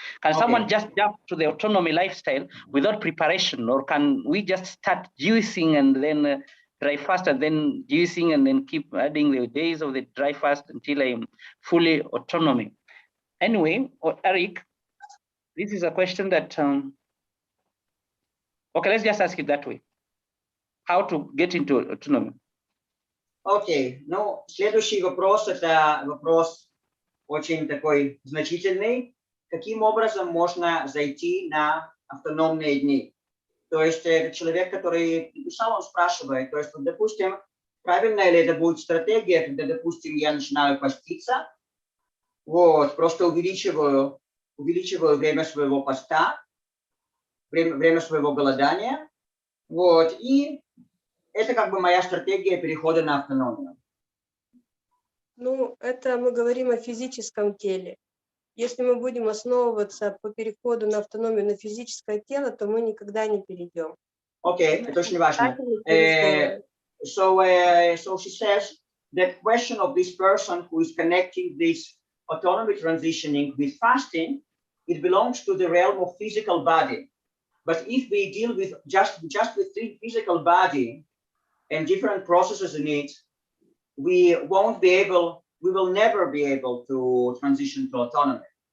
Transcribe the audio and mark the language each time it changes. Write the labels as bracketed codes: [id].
[en] Can someone just jump to the autonomy lifestyle without preparation, or can we just start juicing and then dry fast and then juicing and then keep adding the days of the dry fast until I'm fully autonomy? Anyway, Eric, this is a question that okay, let's just ask it that way. How to get into autonomy? [ru] Окей, ну, следующий вопрос, это вопрос очень такой значительный. Каким образом можно зайти на автономные дни? То есть человек, который написал, он спрашивает, то есть, вот, допустим, правильно ли это будет стратегия, когда, допустим, я начинаю поститься, вот, просто увеличиваю время своего поста, время своего голодания, вот, и это как бы моя стратегия перехода на автономию. Ну, это мы говорим о физическом теле. Если мы будем основываться по переходу на автономию на физическое тело, то мы никогда не перейдем. Окей, это очень важно. [en] So she says that question of this person who is connecting this autonomy transitioning with fasting, it belongs to the realm of physical body. But if we deal with just with the physical body and different processes in it, we will never be able to transition to autonomy.